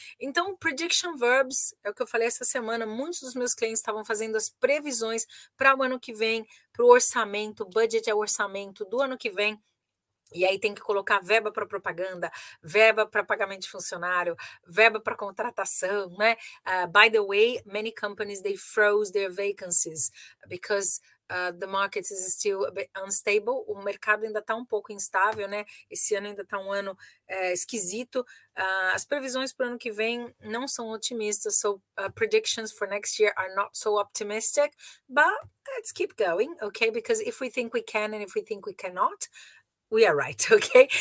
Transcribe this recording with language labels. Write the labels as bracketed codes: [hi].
[pt] Então, prediction verbs, é o que eu falei essa semana, muitos dos meus clientes estavam fazendo as previsões para o ano que vem, para o orçamento, budget é o orçamento do ano que vem. E aí tem que colocar verba para propaganda, verba para pagamento de funcionário, verba para contratação, né? [en] By the way, many companies, they froze their vacancies because the market is still a bit unstable. [pt] O mercado ainda está um pouco instável, né? Esse ano ainda está um ano esquisito. As previsões para o ano que vem não são otimistas, [en] so predictions for next year are not so optimistic, but let's keep going, okay? Because if we think we can and if we think we cannot, we are right, ok?